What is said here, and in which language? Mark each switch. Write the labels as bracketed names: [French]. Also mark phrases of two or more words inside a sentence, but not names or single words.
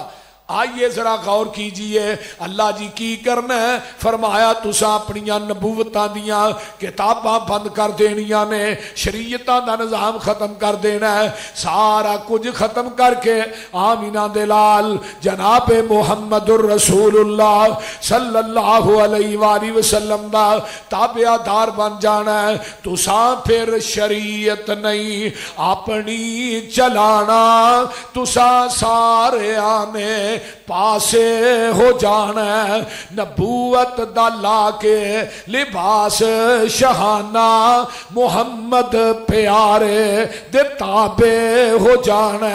[Urdu] آئیے ذرا غور کیجیے [Punjabi] اللہ جی کی کرنا ہے. فرمایا تسا اپنیاں نبوتاں دیاں کتاباں بند کر دینیاں نے، شریعتاں دا نظام ختم کر دینا ہے، سارا کچھ ختم کر کے آمنہ دے لال جناب [Arabic] محمد رسول الله صلى الله عليه وسلم [Punjabi] دا تابعدار بن جانا ہے. تسا فیر شریعت نہیں اپنی چلانا، تسا سارے آنے پاسے ہو جانا، نبوت دا لا کے لباس شاہانہ محمد پیارے دے تابع ہو جانا.